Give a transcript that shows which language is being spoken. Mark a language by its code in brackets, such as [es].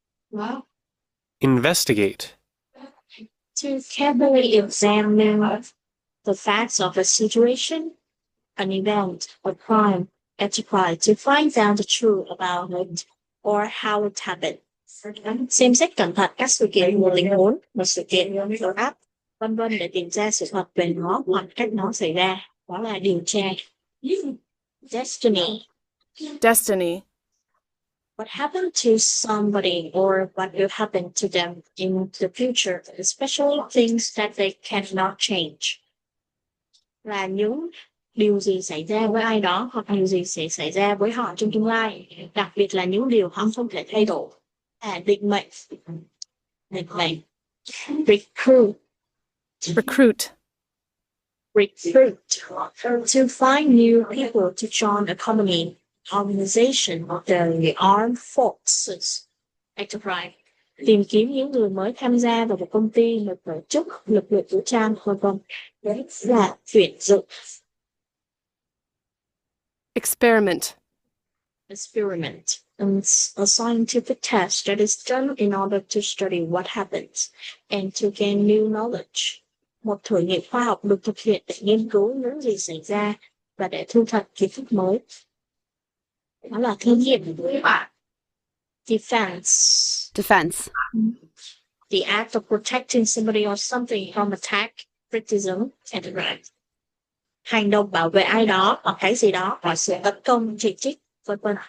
[en] Well, Investigate. to carefully examine the facts of a situation, an event, a crime, enterprise to find out the truth about it or how it happened. [vi] Xem xét cẩn thận các sự kiện, một tình huống, một sự kiện, một áp, vân vân để tìm ra sự thật về nó hoặc cách nó xảy ra. Đó là điều tra. Destiny. [en] Destiny. What happened to somebody or what will happen to them in the future, especially things that they cannot change. Là những điều gì xảy ra với ai đó hoặc điều gì sẽ xảy ra với họ trong tương lai, đặc biệt là những điều họ không thể thay đổi. [vi] Định mệnh. Định mệnh. Recruit. [en] Recruit. Recruit. To find new people to join a company, organization, or the armed forces. Enterprise. [vi] Tìm kiếm những người mới tham gia vào một công ty, một tổ chức, lực lượng vũ trang, v.v. Là tuyển dụng. [en] Experiment. Experiment. A scientific test that is done in order to study what happens and to gain new knowledge. [vi] Một thử nghiệm khoa học được thực hiện để nghiên cứu những gì xảy ra và để thu thập kiến thức mới. Đó là thí nghiệm. Defense. [en] Defense. The act of protecting somebody or something from attack, criticism, and threat. [vi] Hành động bảo vệ ai đó hoặc cái gì đó khỏi sự tấn công, chỉ trích, v.v.